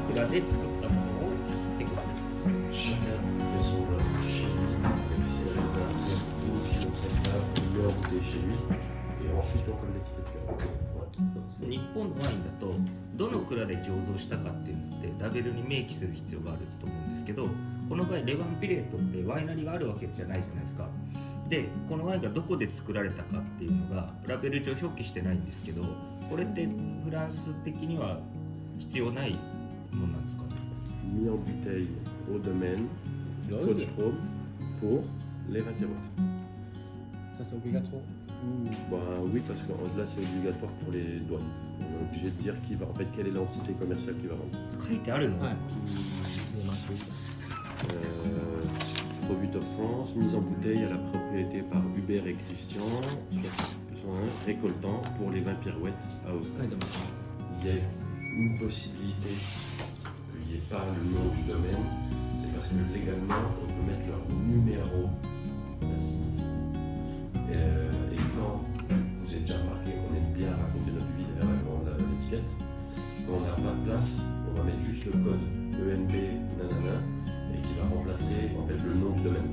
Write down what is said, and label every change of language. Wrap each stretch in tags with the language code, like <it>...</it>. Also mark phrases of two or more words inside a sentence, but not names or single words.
<ja>で作ったものをってことです。</ja> <fr>Chacun fait son vin chez lui, avec ses raisins, vinifions cette cave, on met en bouteille chez lui, et ensuite on colle l'étiquette. Ouais.</fr> <ja>日本のワインだとどの蔵で醸造したかっていうのってラベルに明記する必要があると思うんですけど、この場合レバンピレートってワイナリーがあるわけじゃないじゃないですか。でこのワインがどこで作られたかっていうのがラベル上表記してないんですけど、これってフランス的には必要ないものなんですか？</ja> <fr>Mis en bouteille au domaine, Côte Chrome, pour les vins terroirs. Ça c'est obligatoire. Bah, oui, parce que là c'est obligatoire pour les douanes. On est obligé de dire qui va, en fait, quelle est l'entité commerciale qui va vendre.</fr> <ja>書いてあるの？はい。</ja> <fr>Produit of France, mise en bouteille à la propriété par Hubert et Christian, 61, récoltant pour les vins Pirouettes à Ostend.</fr> <ja>書いてますね。</ja> <fr>Il y a une possibilité qu'il n'y ait pas le nom du domaine, c'est parce que légalement on peut mettre leur numéro d'assise. Et quand vous êtes déjà remarqué qu'on aime bien raconter notre vie derrière l'étiquette, quand on n'a pas de place, on va mettre juste le code ENB nanana et qui va remplacer en fait le nom du domaine.</fr>